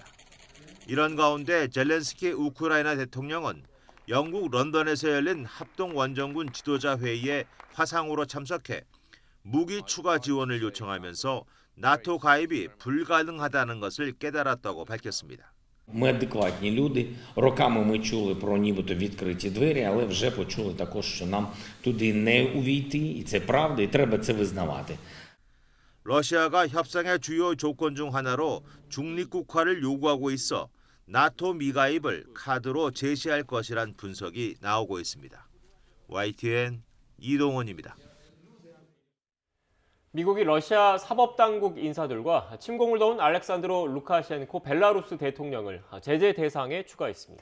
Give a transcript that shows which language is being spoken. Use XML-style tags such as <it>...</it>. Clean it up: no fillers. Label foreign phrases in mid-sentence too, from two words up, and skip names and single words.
<ko>이런 가운데 젤렌스키 우크라이나 대통령은 영국 런던에서 열린 합동원정군 지도자 회의에 화상으로 참석해 무기 추가 지원을 요청하면서 나토 가입이 불가능하다는 것을 깨달았다고 밝혔습니다.</ko> <uk>Ми адекватні люди. Роками ми чули про нібито відкриті двері, але вже почули також, що нам туди не увійти, і це правда, і треба це визнавати.</uk> <ko>러시아가 협상의 주요 조건 중 하나로 중립국화를 요구하고 있어 나토 미가입을 카드로 제시할 것이란 분석이 나오고 있습니다. YTN 이동원입니다. 미국이 러시아 사법당국 인사들과 침공을 도운 알렉산드로 루카셴코 벨라루스 대통령을 제재 대상에 추가했습니다.</ko>